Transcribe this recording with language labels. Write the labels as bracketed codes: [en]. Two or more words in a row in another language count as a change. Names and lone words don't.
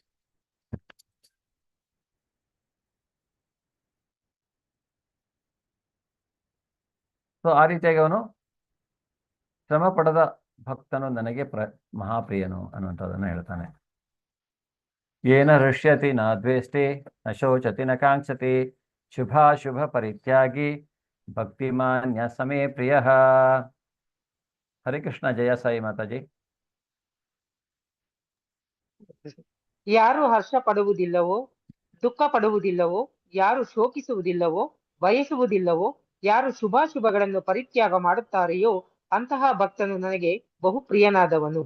[kn] ಸೊ ಆ ರೀತಿಯಾಗಿ ಅವನು ಶ್ರಮ ಪಡದ ಭಕ್ತನು ನನಗೆ ಮಹಾಪ್ರಿಯನು ಅನ್ನುವಂಥದ್ದನ್ನು ಹೇಳ್ತಾನೆ. [sa] ಏನ ಹೃಷ್ಯತಿ ನ ದ್ವೇಷ್ಟಿ ನ ಶೋಚತಿ ನ ಕಾಂಕ್ಷತಿ ಶುಭಾಶುಭ ಪರಿತ್ಯಾಗಿ ಭಕ್ತಿಮಾನ್ಯ ಸಮೇ ಪ್ರಿಯ. ಹರೇ ಕೃಷ್ಣ. ಜಯ ಸಾಯಿ ಮಾತಾಜಿ. [kn] ಯಾರು ಹರ್ಷ ಪಡುವುದಿಲ್ಲವೋ, ದುಃಖ ಪಡುವುದಿಲ್ಲವೋ, ಯಾರು ಶೋಕಿಸುವುದಿಲ್ಲವೋ, ಬಯಸುವುದಿಲ್ಲವೋ, ಯಾರು ಶುಭಾಶುಭಗಳನ್ನು ಪರಿತ್ಯಾಗ ಮಾಡುತ್ತಾರೆಯೋ ಅಂತಹ ಭಕ್ತನು ನನಗೆ ಬಹು ಪ್ರಿಯನಾದವನು.